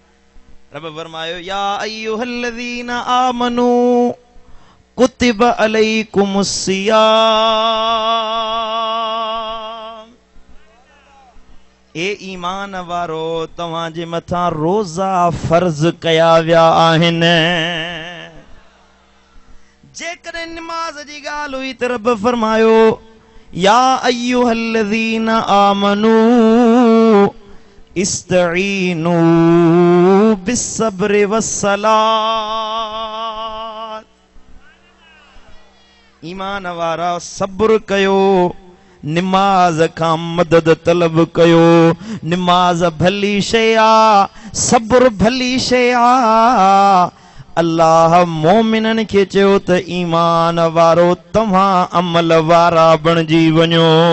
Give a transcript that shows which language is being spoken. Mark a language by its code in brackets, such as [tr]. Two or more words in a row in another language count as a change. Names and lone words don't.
[sd] रब फरमायो [ar] يا أيها الذين آمنوا كتب عليكم الصيام. [sd] ए ईमान वारो तव्हां जे मथां रोज़ा फर्ज़ कया विया आहिनि। जेकॾहिं निमाज़ जी ॻाल्हि हुई त रब फरमायो [ar] يا أيها الذين آمنوا استعينوا بالصبر والصلاة. [sd] ईमान वारा सब्र कयो, निमाज खां मदद तलब कयो। निमाज भली शइ आ, सब्र भली शइ आ। अल्लाह मोमिनन के चयो त ईमान वारो तव्हां अमल वारा बणजी वञो।